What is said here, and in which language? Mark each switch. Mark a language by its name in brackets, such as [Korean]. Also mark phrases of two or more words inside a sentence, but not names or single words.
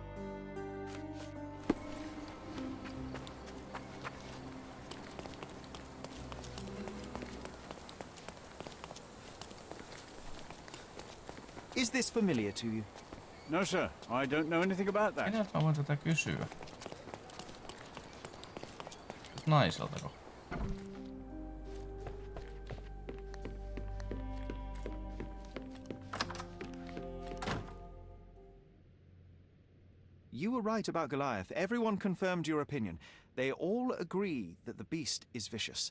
[English] Is this familiar to you? No, sir. I don't know anything about that. [Finnish] Keneltä mä voin tätä kysyä? Naiseltako? [English] You were right about Goliath. Everyone confirmed your opinion. They all agree that the beast is vicious.